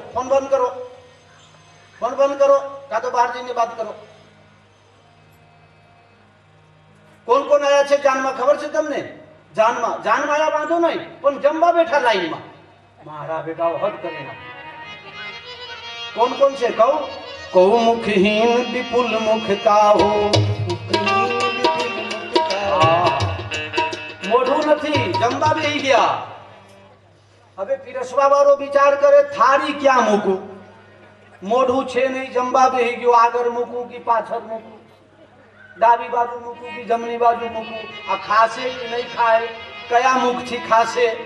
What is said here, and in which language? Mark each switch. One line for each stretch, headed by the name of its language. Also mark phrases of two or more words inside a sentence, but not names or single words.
Gujarati: ફોન બંધ કરો, ફોન બંધ કરો, કાં તો બહાર જઈને વાત કરો. કોણ આયા છે જાનમાં ખબર છે તમને? જાનમાં આયા વાંધો નહીં, પણ જમવા બેઠા લાઈનમાં મારા બેટાઓ હદ કરી નાખે. કોણ છે કહું?
Hindi: को मुखहीन विपुल मुख काहू
Gujarati: મોઢું નથી જમવા બેસી ગયા હવે પીરસવા વાળો વિચાર કરે થાળી ક્યાં મૂકું મોઢું છે નહીં જમવા બેસી ગયો આગળ મૂકું કે પાછળ મૂકું ડાબી બાજુ મૂકું કે જમણી બાજુ મૂકું આ ખાશે કે નહીં ખાય કયા મુખથી ખાશે